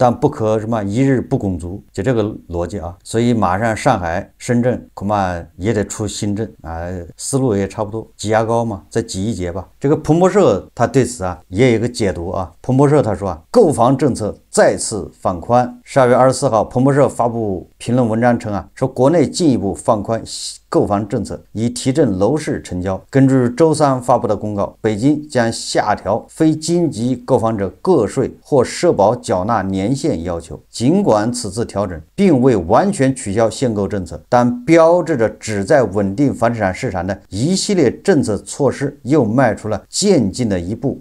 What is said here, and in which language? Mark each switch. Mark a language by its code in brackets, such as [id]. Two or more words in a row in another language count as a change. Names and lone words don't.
[zh] 但不可什么一日不拱足，就这个逻辑啊。所以马上上海、深圳恐怕也得出新政啊，思路也差不多，挤牙膏嘛，再挤一节吧。这个彭博社他对此啊也有一个解读啊，彭博社他说啊，购房政策再次放宽。12月24号，彭博社发布评論文章稱啊，說國內進一步放寬購房政策，以提振樓市成交。根據周三發布的公告，北京將下調非京籍購房者個稅或社保繳納年限要求。儘管此次調整並未完全取消限購政策，但標誌着旨在穩定房地產市場的一系列政策措施又邁出了漸進的一步。